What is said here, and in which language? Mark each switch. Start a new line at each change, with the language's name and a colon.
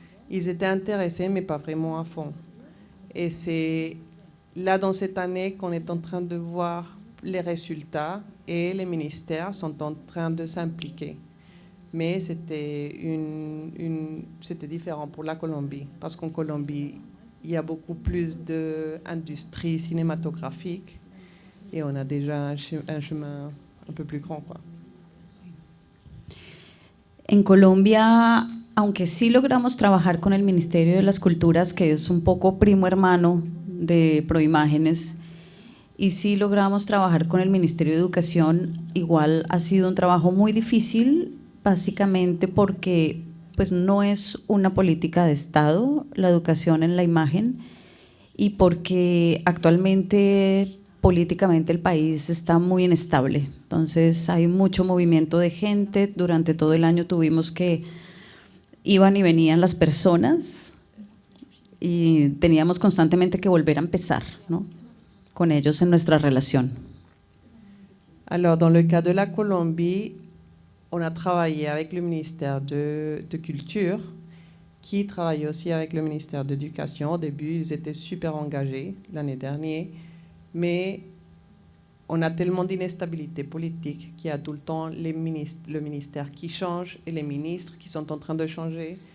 French: Ils étaient intéressés, mais pas vraiment à fond. Et c'est là, dans cette année, qu'on est en train de voir les résultats et les ministères sont en train de s'impliquer. Mais c'était c'était différent pour la Colombie, parce qu'en Colombie, il y a beaucoup plus d'industrie cinématographique et on a déjà un chemin un peu plus grand, quoi.
Spanish: En Colombia, aunque sí logramos trabajar con el Ministerio de las Culturas, que es un poco primo hermano de Proimágenes, y sí logramos trabajar con el Ministerio de Educación, igual ha sido un trabajo muy difícil, básicamente porque pues no es una política de Estado la educación en la imagen y porque actualmente políticamente el país está muy inestable. Entonces hay mucho movimiento de gente, durante todo el año tuvimos que iban y venían las personas y teníamos constantemente que volver a empezar, ¿no?, con ellos en nuestra relación.
French: Alors, dans le cas de la Colombie, on a travaillé avec le ministère de Culture, qui travaille aussi avec le ministère d'Éducation. Au début, ils étaient super engagés l'année dernière, mais on a tellement d'instabilité politique qu'il y a tout le temps le ministère qui change et les ministres qui sont en train de changer.